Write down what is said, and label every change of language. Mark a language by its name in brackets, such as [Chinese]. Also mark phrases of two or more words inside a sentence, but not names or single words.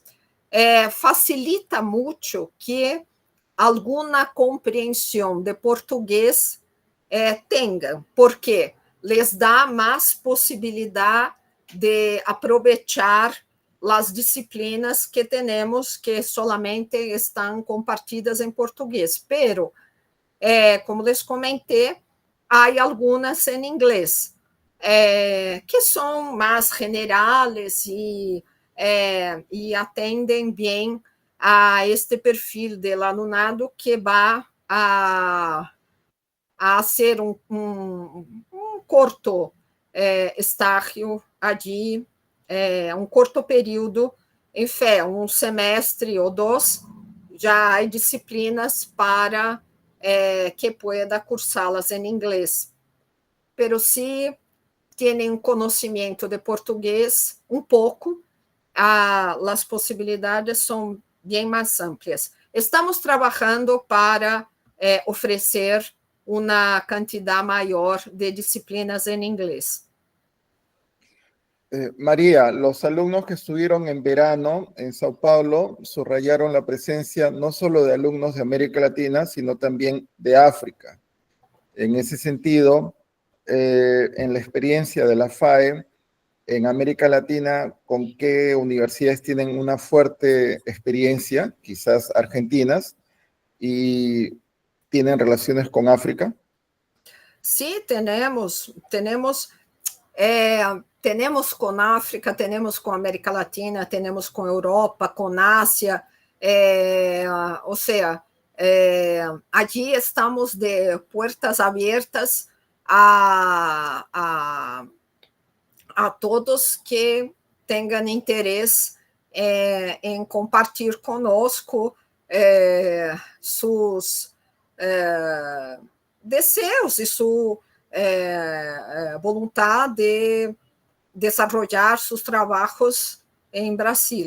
[Portuguese] Facilita muito que alguma compreensão de português tenham, porque les dá mais possibilidade de aproveitar as disciplinas que temos que solamente estão compartidas em português. Pero, como les comentei, há algumas em inglês, que são mais generais e atendem bem a este perfil do alunado que vai a ser um curto estágio ali, um curto período em fé, um semestre ou dois, já há disciplinas para que pueda cursá-las em inglês. Pero se têm conhecimento de português um pouco, as possibilidades são bem mais amplias. Estamos trabalhando para oferecer uma quantidade maior de disciplinas em inglês. [Spanish] María, los alumnos que estuvieron en verano en Sao Paulo subrayaron la presencia no solo de alumnos de América Latina, sino también de África. En ese sentido, en la experiencia de la FAE, en América Latina, ¿con qué universidades tienen una fuerte experiencia, quizás argentinas, y tienen relaciones con África? Sí, tenemos [Portuguese] com África, temos com América Latina, temos com Europa, com Ásia, ou seja, [Spanish] allí estamos de puertas [Portuguese] abertas a todos que tenham interesse em compartilhar conosco seus desejos e sua vontade de desenvolver seus trabalhos em Brasil.